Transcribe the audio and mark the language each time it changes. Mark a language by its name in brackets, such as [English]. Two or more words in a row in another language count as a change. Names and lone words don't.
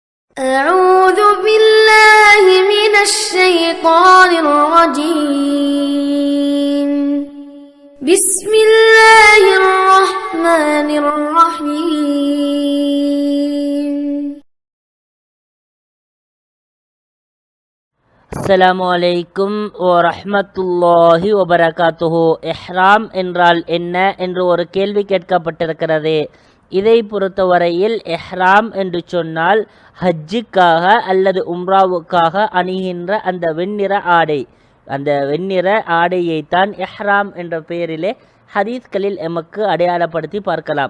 [Arabic] أعوذ بالله من الشيطان الرجيم بسم الله الرحمن الرحيم السلام عليكم ورحمة الله وبركاته. [Tamil] இஹ்ராம் என்றால் என்ன என்று ஒரு கேள்வி கேட்கப்பட்டிருக்கிறது. இதை பொறுத்தவரையில் இஹ்ராம் என்று சொன்னால் ஹஜ்ஜுக்காக அல்லது உம்ராவுக்காக அணிகின்ற அந்த வெண்ணிற ஆடை, அந்த வெண்ணிற ஆடையைத்தான் இஹ்ராம் என்ற பெயரிலே ஹதீஸ்களில் எமக்கு அடையாளப்படுத்தி பார்க்கலாம்.